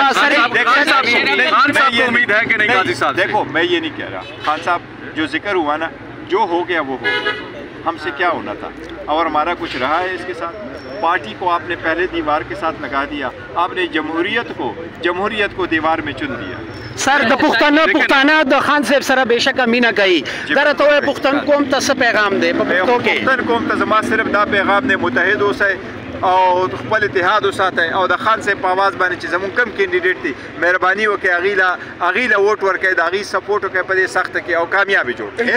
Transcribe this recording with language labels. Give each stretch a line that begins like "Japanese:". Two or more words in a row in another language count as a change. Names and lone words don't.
Urdu: خان صاحب کو امید ہے کہ نہیں قاضی صاحب؟ دیکھو میں یہ نہیں کہہ رہا، خان صاحب جو ذکر ہوا نا، جو ہو گیا وہ ہو گیا، ہم سے کیا ہونا تھا اور ہمارا کچھ رہا ہے اس کے ساتھ؟ پارٹی کو آپ نے پہلے دیوار کے ساتھ لگا دیا، آپ نے جمہوریت کو دیوار میں چن دیا۔
Pashto: سر د پښتانه د خان صاحب سره بېشکه مینه کوي، دره ته وایي پښتون قوم ته څه پیغام دی په پښتو کې؟ پښتون قوم ته زما صرف دا پیغام دی، متحد اوسئ او خپل اتحاد وساتئ او د خان صاحب په آواز باندې چې زمونږ کم کینډیډیټ دی مهرباني وکړئ هغې له ووټ ورکړئ، د هغې سپورټ وکړئ په دې سخته کې او کامیابي جوړ کړئ۔